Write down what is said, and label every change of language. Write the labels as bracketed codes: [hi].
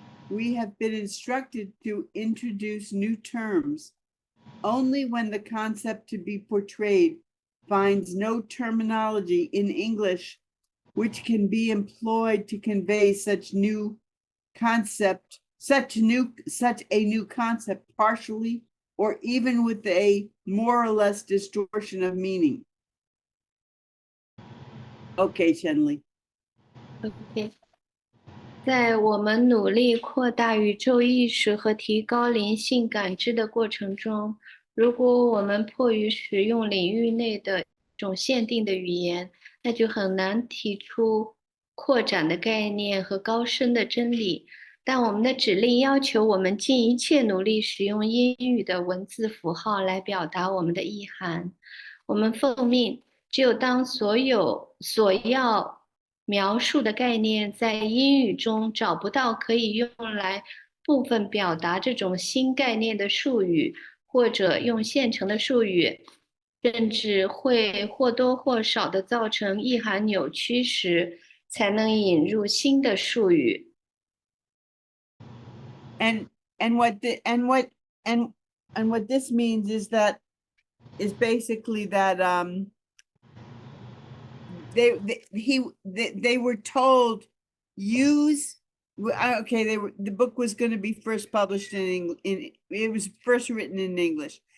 [en] We have been instructed to introduce new terms only when the concept to be portrayed finds no terminology in English which can be employed to convey such a new concept partially or even with a more or less distortion of meaning. Okay, Shenli. [zh] OK， 在我们努力扩大宇宙意识和提高灵性感知的过程中，如果我们迫于使用领域内的一种限定的语言，那就很难提出扩展的概念和高深的真理。但我们的指令要求我们尽一切努力使用英语的文字符号来表达我们的意涵。我们奉命，只有当所要描述的概念在英语中找不到可以用来部分表达这种新概念的术语，或者用现成的术语，甚至会或多或少的造成意涵扭曲时，才能引入新的术语。 [en] And what this means is basically that they were told use. Okay, the book was going to be first published it was first written in English.